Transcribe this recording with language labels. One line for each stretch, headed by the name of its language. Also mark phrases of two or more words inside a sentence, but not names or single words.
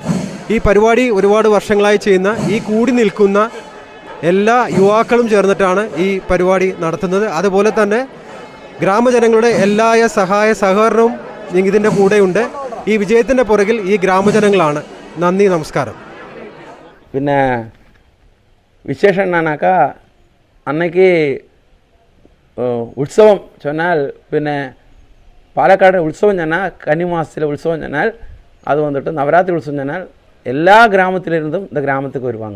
Malayalam: ഈ പരിപാടി ഒരുപാട് വർഷങ്ങളായി ചെയ്യുന്ന ഈ കൂടി നിൽക്കുന്ന എല്ലാ യുവാക്കളും ചേർന്നിട്ടാണ് ഈ പരിപാടി നടത്തുന്നത്. അതുപോലെ തന്നെ ഗ്രാമജനങ്ങളുടെ എല്ലാ സഹായ സഹകരണവും ഇതിൻ്റെ കൂടെയുണ്ട്. ഈ വിജയത്തിൻ്റെ പുറകിൽ ഈ ഗ്രാമജനങ്ങളാണ്. നന്ദി, നമസ്കാരം.
Tamil: പിന്നെ விசேஷம் என்னன்னாக்கா அன்னைக்கு உற்சவம் சொன்னால் பின்ன பாலக்காடு உற்சவம் சொன்னால் கன்னி மாதத்தில் உற்சவம் சொன்னால் அது வந்துட்டு நவராத்திரி உற்சவம் சொன்னால் எல்லா கிராமத்திலிருந்தும் இந்த கிராமத்துக்கு வருவாங்க.